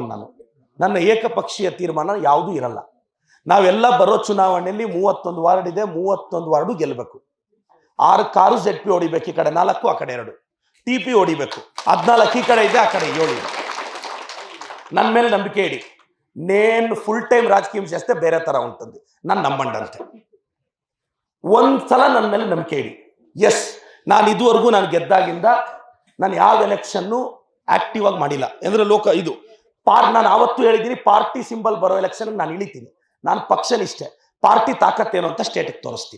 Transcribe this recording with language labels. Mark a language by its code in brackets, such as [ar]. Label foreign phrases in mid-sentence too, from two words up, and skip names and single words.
[kn] ನನ್ನ ಏಕಪಕ್ಷೀಯ ತೀರ್ಮಾನ ಯಾವುದೂ ಇರಲ್ಲ. ನಾವೆಲ್ಲ ಬರೋ ಚುನಾವಣೆಯಲ್ಲಿ 31 ವಾರ್ಡ್ ಇದೆ, 31 ವಾರ್ಡು ಗೆಲ್ಲಬೇಕು. 6 ZP ಹೊಡಿಬೇಕು, ಈ ಕಡೆ 4, ಆ ಕಡೆ 2 TP ಹೊಡಿಬೇಕು. 14 ಈ ಕಡೆ ಇದೆ, ಆ ಕಡೆ 7 ಇದೆ. ನನ್ನ ಮೇಲೆ ನಂಬಿಕೆ ಇಡಿ. [te] నేను ఫుల్ టైం రాజకీయం చేస్తే [kn] ಬೇರೆ ತರ ఉంటుంది ನಾನು ನಮ್ಮಂಡಂತೆ ಒಂದ್ಸಲ ನನ್ನ ಮೇಲೆ ನಂಬಿಕೆ ಇಡಿ ಎಸ್ ನಾನು ಇದುವರೆಗೂ ನಾನು ಗೆದ್ದಾಗಿಂದ ನಾನು ಯಾವ ಎಲೆಕ್ಷನ್ನು ಆಕ್ಟಿವ್ ಆಗಿ ಮಾಡಿಲ್ಲ ಅಂದ್ರೆ ಇದು ನಾನು ಆವತ್ತು ಹೇಳಿದ್ದೀನಿ [en] party symbol [kn] ಬರೋ ಎಲೆಕ್ಷನ್ ನಾನು ಇಳಿತೀನಿ ನಾನು ಪಕ್ಷನಿಷ್ಠೆ ಪಾರ್ಟಿ ತಾಕತ್ತೇನು ಅಂತ ಸ್ಟೇಟಿಗೆ ತೋರಿಸ್ತೀನಿ